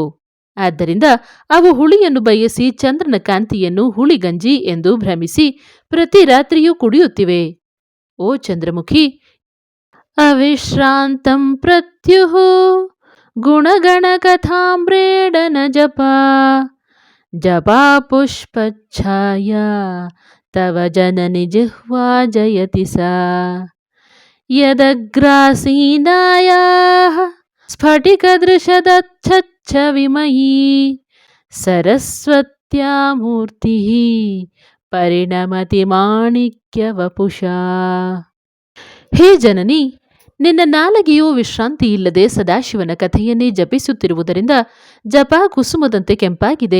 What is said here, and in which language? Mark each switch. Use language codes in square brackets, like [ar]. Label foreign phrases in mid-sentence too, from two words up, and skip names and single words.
[kn] ಆದ್ದರಿಂದ ಅವು ಹುಳಿಯನ್ನು ಬಯಸಿ ಚಂದ್ರನ ಕಾಂತಿಯನ್ನು ಹುಳಿಗಂಜಿ ಎಂದು ಭ್ರಮಿಸಿ ಪ್ರತಿ ರಾತ್ರಿಯೂ ಕುಡಿಯುತ್ತಿವೆ. [sa] ಓ ಚಂದ್ರಮುಖಿ, ಅವಿಶ್ರಾಂತಂ ಪ್ರತ್ಯುಃ ಗುಣಗಣ ಕಥಾಮ್ರೇಡನ ಜಪಾ ಜಪಾ ಪುಷ್ಪಚ್ಛಾಯಾ ತವ ಜನನಿ ಜಿಹ್ವಾ ಜಯತಿ ಸಾ ಯದಗ್ರಾಸೀನಾಯಾಃ ಸ್ಫಟಿಕದೃಶದಚ್ಛಚ್ಛ ವಿಮಯೀ ಸರಸ್ವತ್ಯಾ ಮೂರ್ತಿಃ ಪರಿಣಮತಿ ಮಾಣಿಕ್ಯವಪುಷಾ. [kn] ಹೇ ಜನನಿ, ನಿನ್ನ ನಾಲಗೆಯು ವಿಶ್ರಾಂತಿಯಿಲ್ಲದೆ ಸದಾಶಿವನ ಕಥೆಯನ್ನೇ ಜಪಿಸುತ್ತಿರುವುದರಿಂದ ಜಪಾ ಕುಸುಮದಂತೆ ಕೆಂಪಾಗಿದೆ.